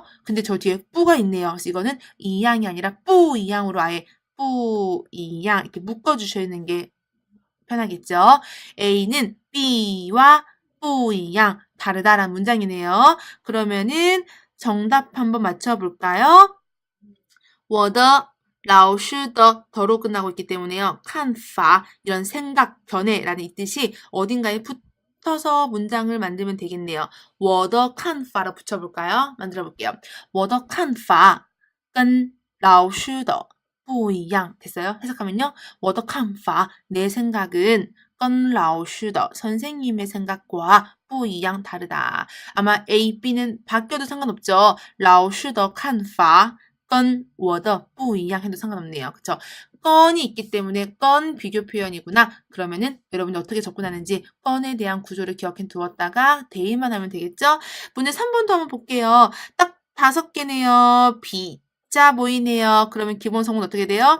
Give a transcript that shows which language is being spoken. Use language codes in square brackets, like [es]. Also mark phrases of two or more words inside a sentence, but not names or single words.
[ko] 근데 저 뒤에 뿌가 있네요. 그래서 이거는 이양이 아니라 뿌이양으로 아예 뿌이양 이렇게 묶어주시는 게 편하겠죠? A는 B와 뿌이양 다르다란 문장이네요. 그러면은 정답 한번 맞춰볼까요? [zh] 我的老师的 [ko] 더로 끝나고 있기 때문에요. 看法 이런 생각, 견해라는 이 뜻이 어딘가에 붙어서 문장을 만들면 되겠네요. [zh] 我的看法 [ko] 로 붙여볼까요? 만들어 볼게요. [zh] 我的看法跟老师的不一样 [ko] 됐어요? 해석하면요. [zh] 我的看法 [ko] 내 생각은 [zh] 跟老师的 [ko] 선생님의 생각과 [zh] 不一样 다르다. [ko] 아마 A, B는 바뀌어도 상관없죠. [zh] 老师的看法跟我的不一样 [ko] 해도 상관없네요. 그쵸? 건이 있기 때문에 건 비교 표현이구나. 그러면은 여러분이 어떻게 접근하는지 건에 대한 구조를 기억해 두었다가 대입만 하면 되겠죠? 문제 3번도 한번 볼게요. 딱 5개네요. B자 보이네요. 그러면 기본 성분 어떻게 돼요?